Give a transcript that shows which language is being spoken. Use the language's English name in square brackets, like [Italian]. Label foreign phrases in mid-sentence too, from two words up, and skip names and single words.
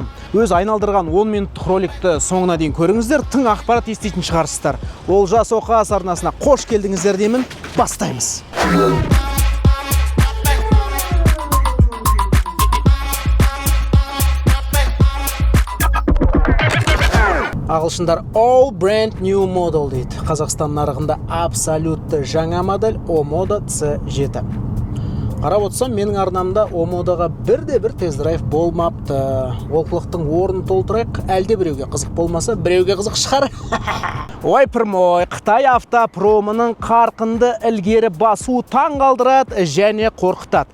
[Kazakh] Өз айналдырған 10 минуттық роликті соңына дейін көріңіздер, тың ақпарат естейтін шығарсыздар. Олжас Оқас арнасына қош келдіңіздер деймін. Бастаймыз. Ағылшындар [English] all brand new model [Kazakh] дейді. Қазақстан нарығында абсолютті жаңа модель Omoda C7. Қарап отырсам, менің арнамда Omodaға бірде-бір тест-драйв болмапты. Олқылықтың орнын толтырайық, әлде біреуге қызық болмаса, біреуге қызық шығар. Ой пірмой, Қытай автопромының қарқынды ілгері басуы таң қалдырады және қорқытады.